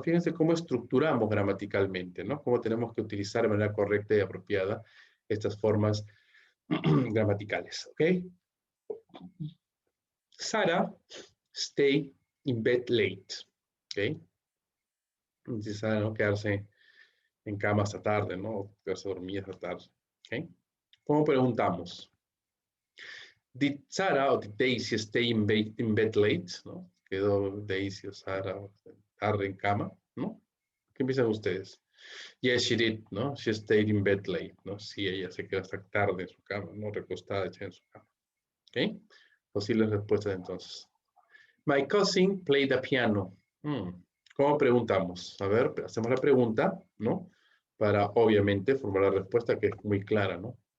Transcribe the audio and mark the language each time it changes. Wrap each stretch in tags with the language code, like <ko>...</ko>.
<es>Fíjense cómo estructuramos gramaticalmente, ¿no? Cómo tenemos que utilizar de manera correcta y apropiada estas formas gramaticales, ¿ok?</es> <en>Sarah stay in bed late, ¿ok?</en> <es>Dice Sara, ¿no? Quedarse en cama hasta tarde, ¿no? Quedarse dormida hasta tarde, ¿ok? ¿Cómo preguntamos?</es> <en>Did Sarah o did Daisy stay in bed late, ¿no?</en> <es>Quedó Daisy o Sarah tarde en cama, ¿no? ¿Qué piensan ustedes?</es> <en>Yes, she did,</en> <es>¿no?</es> <en>She stayed in bed late,</en> <es>¿no? Sí, ella se quedó hasta tarde en su cama, ¿no? Recostada, hecha en su cama, ¿ok? Posibles respuestas entonces.</es> <en>My cousin played the piano.</en> <es>¿Cómo preguntamos? A ver, hacemos la pregunta, ¿no? Para, obviamente, formar la respuesta que es muy clara, ¿no?</es>